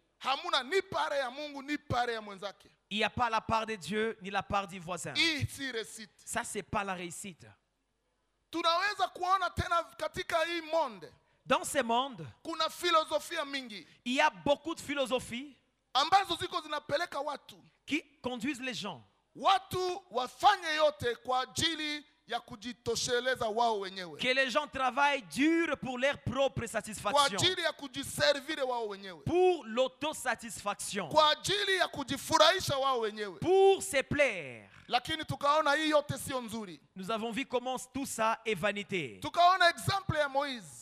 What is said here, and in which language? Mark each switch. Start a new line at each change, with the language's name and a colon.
Swahili: Hamuna ni pare ya Mungu ni pare ya mwenzake.
French: Il n'y a pas la part de Dieu ni la part du voisin.
Swahili: Hii si réussite.
French: Ça c'est pas la réussite.
Swahili: Tunaweza kuona tena katika hii monde.
French: Dans ce monde,
Swahili: kuna filosofia mingi.
French: Il y a beaucoup de philosophies
Swahili: ambazo ziko zinapeleka watu
French: qui conduisent les gens.
Swahili: Watu wafanye yote kwa ajili ya kujitosheleza wao wenyewe.
French: Que les gens travaillent dur pour leur propre satisfaction.
Swahili: Kwa ajili ya kujiservir wao wenyewe.
French: Pour l'autosatisfaction.
Swahili: Kwa ajili ya kujifurahisha wao wenyewe.
French: Pour se plaire.
Swahili: Lakini tukaona hii yote sio nzuri.
French: Nous avons vu comment tout ça est vanité.
Swahili: Tukaona exemple ya Moïse.